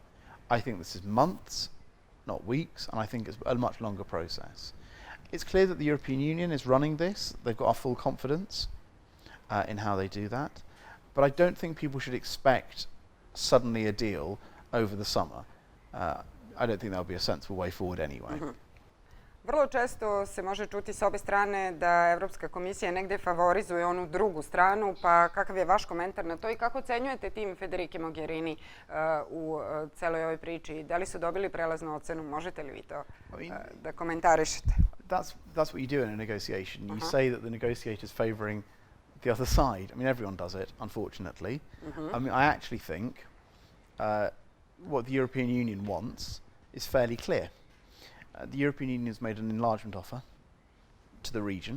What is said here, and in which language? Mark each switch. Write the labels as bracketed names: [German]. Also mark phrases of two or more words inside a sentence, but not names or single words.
[English] I think this is months, not weeks, and I think it's a much longer process. It's clear that the European Union is running this. They've got our full confidence in how they do that, but I don't think people should expect suddenly a deal over the summer. I don't think that would be a sensible way forward anyway. [Serbian] Vrlo često se može čuti s obe strane da Evropska komisija negde favorizuje onu drugu stranu, pa kakav je vaš komentar na to i kako ocenjujete tim Federike Mogherini u celoj ovoj priči? Da li su dobili prelaznu ocenu? Možete li vi to da komentarišete? [English] That's what you do in a negotiation. You say that the negotiator's favouring the other side. I mean, everyone does it, unfortunately. I mean, I actually think what the European Union wants is fairly clear. The European Union has made an enlargement offer to the region.